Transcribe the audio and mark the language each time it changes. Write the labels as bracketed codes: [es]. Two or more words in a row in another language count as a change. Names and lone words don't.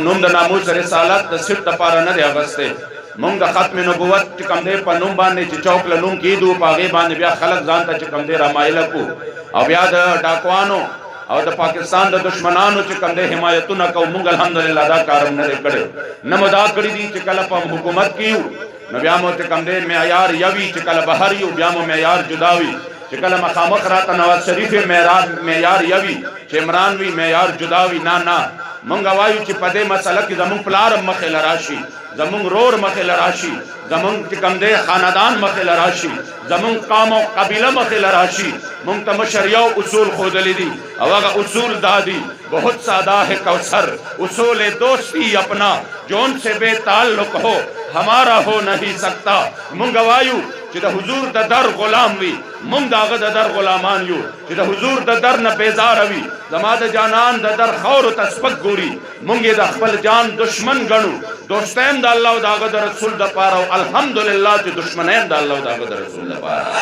[ps] نوم د ناموس رسالت د سیټ دپاره نه دی اخیستی، مونږ د ختم نبوت چې کوم دی په نوم باندې چې چوک له نوم کېدو په هغې باندې بیا خلک ځان ته چې کوم دی رامایله کړو، او بیا د ډاکوانو او د پاکستان د دشمنانو چې کوم دی حمایتونه کوو، مونږ الحمدلله دا کار هم نه دی کړی، نه مو دا کړي دي چې کله په حکومت کې یو نو بیا مو چې کوم دی معیار یوي، چې کله بهر یو بیا مو معیار جدا وي، چې کله مخامخ راته نواز شریف معیار یوي، چې عمران وي معیار جدا وي. نه نه، مونږ وایو چې په دې مسله کې زمونږ پلار هم مخې له راشي، زمونږ رور مخې له راشي، زمونږ چې کوم دی خاندان مخې له راشي، زمونږ قوم او قبیله مخې له راشي. مونږ ته مشر یو اصول ښودلی دي او هغه اصول دا دي، [ur] بہت سادہ ہے کوثر اصول دوستی اپنا جو ان سے بے تعلق ہو ہمارا ہو نہیں سکتا. [ps] مونږ وایو چې د حضور د در غلام وي، مونږ د هغه د در غلامان یو، چې د حضور د در نه بیزاره وي، زما د جانان د در خاورو ته سپک ګوري، مونږ یې د خپل جان دشمن ګڼو، دوستی هم د الله او د هغه د رسول دپاره، او الحمدلله چې دشمنی هم د الله او د هغه د رسول دپاره.